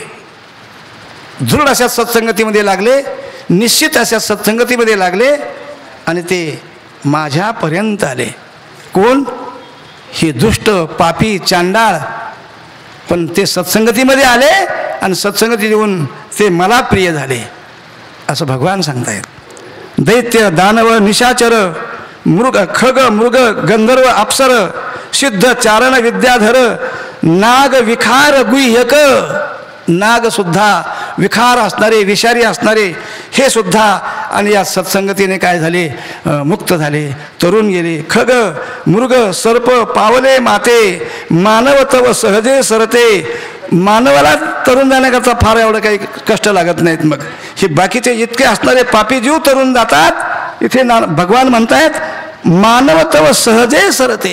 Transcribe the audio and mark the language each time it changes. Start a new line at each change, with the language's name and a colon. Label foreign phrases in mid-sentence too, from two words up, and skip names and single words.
Marathi: दृढ अशा सत्संगतीमध्ये लागले, निश्चित अशा सत्संगतीमध्ये लागले आणि ते माझ्यापर्यंत आले. कोण? हे दुष्ट पापी चांडाळ, पण ते सत्संगतीमध्ये आले आणि सत्संगती देऊन ते मला प्रिय झाले असं भगवान सांगतायत. दैत्य दानव निशाचर मृग खग मृग गंधर्व अप्सर सिद्ध चारण विद्याधर नाग विखार गुह्यक. नागसुद्धा विखार असणारे, विषारी असणारे हे सुद्धा आणि या सत्संगतीने काय झाले? मुक्त झाले, तरुण गेले. खग मृग सर्प पावले माते मानव तव सहजे सरते. मानवाला तरुण जाण्याकरता फार एवढं काही कष्ट लागत नाहीत. मग हे बाकीचे इतके असणारे पापी जीव तरुण जातात. इथे भगवान म्हणतायत मानव तव सहजे सरते.